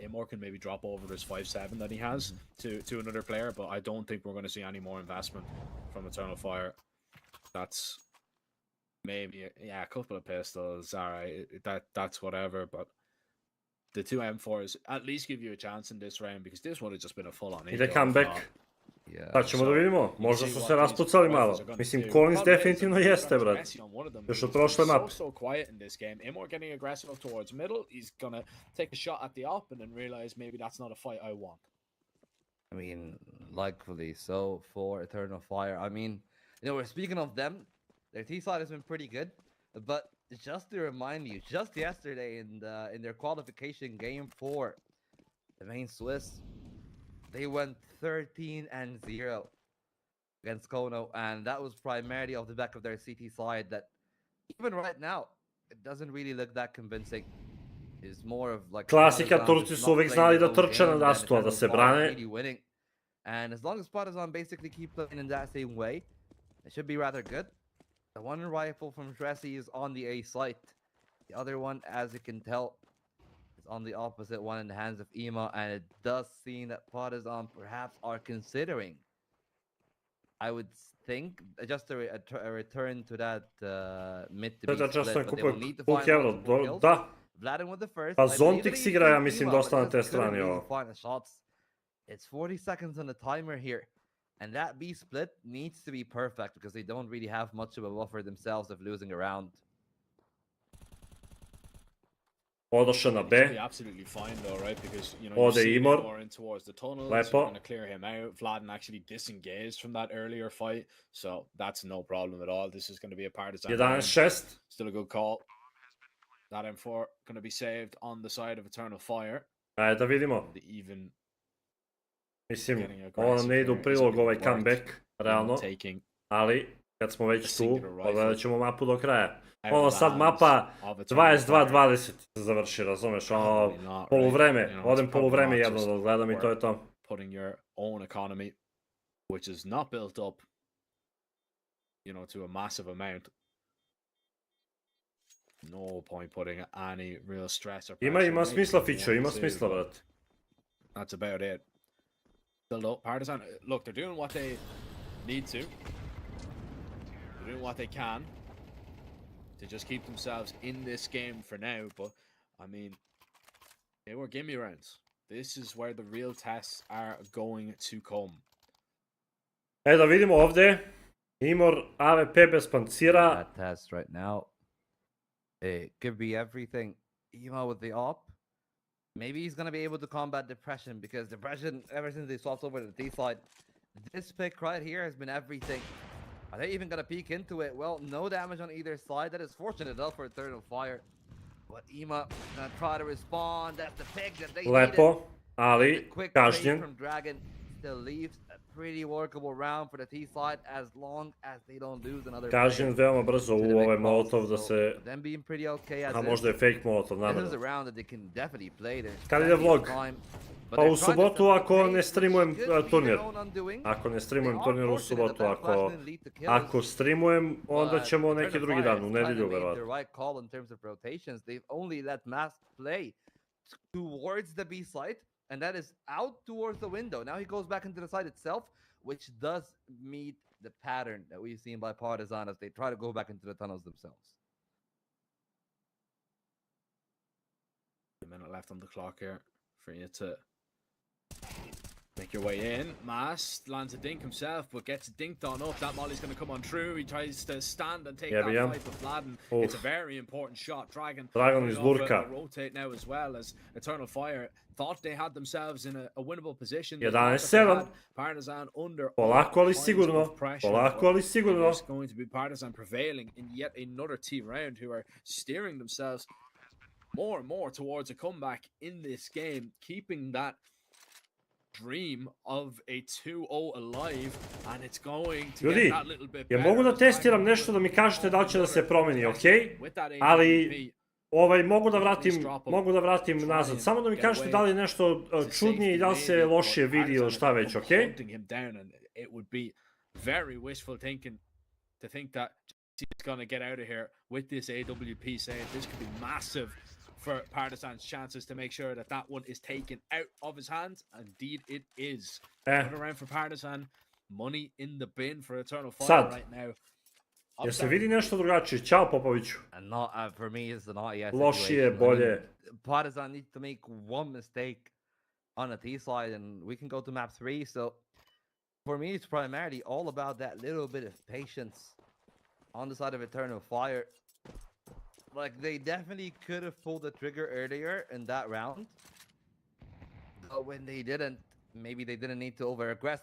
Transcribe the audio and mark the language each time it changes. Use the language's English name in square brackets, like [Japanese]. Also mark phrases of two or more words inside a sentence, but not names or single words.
[English] Amor can maybe drop over this 5-7 that he has to another player, but I don't think we're going to see any more investment from Eternal Fire. That's maybe, yeah, a couple of pistols, alright, that's whatever, but the 2 M4s at least give you a chance in this round, because this would have just been a full-on [Serbian] Ide comeback. Pa ćemo da vidimo, možda su se raspucali malo. Mislim, Collins definitivno jeste, brat. Još od prošle mape. [English] So quiet in this game. Amor getting aggressive towards middle. He's gonna take a shot at the op and then realize maybe that's not a fight I want. I mean, likely so for Eternal Fire. I mean, you know, we're speaking of them. Their T side has been pretty good, but just to remind you, just yesterday in their qualification game for the main Swiss, they went 13-0 against Kono, and that was primarily off the back of their CT side that even right now, it doesn't really look that convincing. It's more of like [Serbian] Klasika, Turci su uvijek znali da trče na rastu, a da se brane. [English] And as long as Partizan basically keep playing in that same way, it should be rather good. The one rifle from Dressy is on the A site. The other one, as you can tell, is on the opposite one in the hands of Ema, and it does seem that Partizan perhaps are considering, I would think, just a return to that mid to be split, but they will need to find multiple kills. Vladin with the first. [Serbian] Pa Zontix igra, ja mislim, dosta na te strane ovo. [English] It's 40 seconds on the timer here. And that B split needs to be perfect because they don't really have much of a buffer themselves of losing a round. [Serbian] Odošao na B. [English] Absolutely fine though, right? Because you know, you see more in towards the tunnels, you're going to clear him out. Vladin actually disengaged from that earlier fight, so that's no problem at all. This is going to be a Partizan. 11-6. Still a good call. That M4 going to be saved on the side of Eternal Fire. [Serbian] Ajde da vidimo. [English] The even. [Serbian] Mislim, ovo nam ne ide u prilog ovaj comeback, realno, ali kad smo već tu, pogledat ćemo mapu do kraja. Ono sad mapa 22-20 se završi, razumeš, ono poluvreme, odem poluvreme jedno da gledam i to je to. [English] Putting your own economy, which is not built up, you know, to a massive amount. No point putting any real stress or pressure. [Serbian] Ima smisla, Fičo, ima smisla, brat. [English] That's about it. Build up. Partizan, look, they're doing what they need to. They're doing what they can to just keep themselves in this game for now. But, I mean, they were gimme rounds. This is where the real tests are going to come. [Serbian] Da vidimo ovdje. Imor AVP bez pancira. [English] That test right now. It could be everything. Emo with the op. Maybe he's going to be able to combat depression, because depression, ever since they swapped over to the D side, this pick right here has been everything. Are they even going to peek into it? Well, no damage on either side. That is fortunate enough for Eternal Fire. But Ema going to try to respond. That's the pick that they [Serbian] Lepo, ali kažnjen. [English] From Dragon still leaves a pretty workable round for the T side as long as they don't lose another. [Serbian] Kažnjen veoma brzo u ovaj molotov da se... [English] Them being pretty okay as a [Serbian] možda je fake molotov, namjerno. [English] This is a round that they can definitely play. [Serbian] Kad ide vlog? Pa u subotu ako ne streamujem turnir. Ako ne streamujem turnir u subotu, ako streamujem, onda ćemo neki drugi dan, u nedjelju verovatno. [English] They've only let Mask play towards the B site, and that is out towards the window. Now he goes back into the site itself, which does meet the pattern that we've seen by Partizan as they try to go back into the tunnels themselves. A minute left on the clock here for you to make your way in. Mas lands a dink himself, but gets dinked on up. That molly's going to come on through. He tries to stand and take that fight with Vladin. It's a very important shot. Dragon is lurka. Rotate now as well, as Eternal Fire thought they had themselves in a winnable position. 11-7. Partizan under [Serbian] polako ali sigurno. Polako ali sigurno. [English] It's going to be Partizan prevailing in yet another T round, who are steering themselves more and more towards a comeback in this game, keeping that dream of a 2-0 alive, and it's going to get that little bit better. [Serbian] Mogu da testiram nešto da mi kažete da li će da se promeni, okej? Ali mogu da vratim nazad. Samo da mi kažete da li je nešto čudnije i da li se lošije vidi ili šta već, okej? [English] It would be very wishful thinking to think that he's going to get out of here with this AWP saying this could be massive for Partizan's chances to make sure that that one is taken out of his hands. Indeed, it is. Another round for Partizan. Money in the bin for Eternal Fire right now. [Serbian] Jel se vidi nešto drugačije? Ćao Popoviću. [English] Not for me, it's not yet. [Serbian] Lošije, bolje. [English] Partizan needs to make one mistake on a T slide, and we can go to map 3. So for me, it's primarily all about that little bit of patience on the side of Eternal Fire. Like, they definitely could have pulled the trigger earlier in that round, but when they didn't, maybe they didn't need to over-aggress.